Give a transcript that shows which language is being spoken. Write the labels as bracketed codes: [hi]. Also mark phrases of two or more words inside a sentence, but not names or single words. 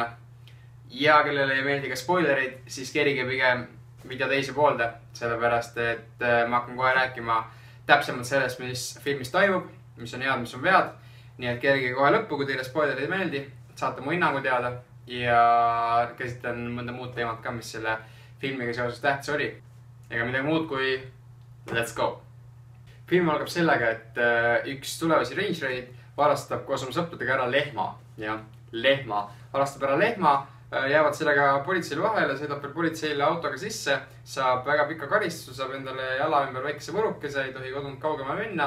[et] Ja kellele ei meeldi ka spoilerid, siis kerige pigem video teise poolde, sellepärast et ma hakkan kohe rääkima täpsemalt sellest, mis filmis toimub, mis on head, mis on vead. Nii et kerige kohe lõppu, kui teile spoilerid ei meeldi, saate mu hinnangu teada ja käsitlen mõnda muud teemat ka, mis selle filmiga seoses tähtis oli. Ega midagi muud kui [en] let's go! [et] Film algab sellega, et üks tulevasi rangereid varastab koos oma sõpradega ära lehma. Ja, lehma. Varastab ära lehma, jäävad sellega politseile vahele, sõidab veel politseile autoga sisse, saab väga pika karistuse, saab endale jala ümber väikese võrukese, ei tohi kodunt kaugemale minna.